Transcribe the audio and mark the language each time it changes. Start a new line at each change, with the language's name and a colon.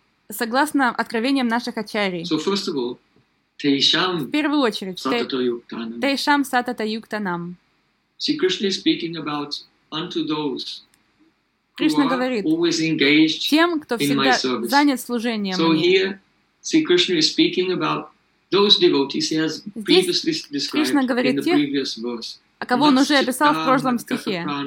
Russian: Согласно откровениям наших ачарий.
English: So first of all, Тейшам.
Russian: В первую очередь.
Sanskrit: Тейшам сатата юктанам.
English: Sri Krishna is speaking about unto those.
Russian: Кришна говорит тем, кто всегда занят служением.
English: So here. See, Krishna is speaking about those devotees he has previously described in the previous verse.
Russian: А кого он уже описал в прошлом стихе?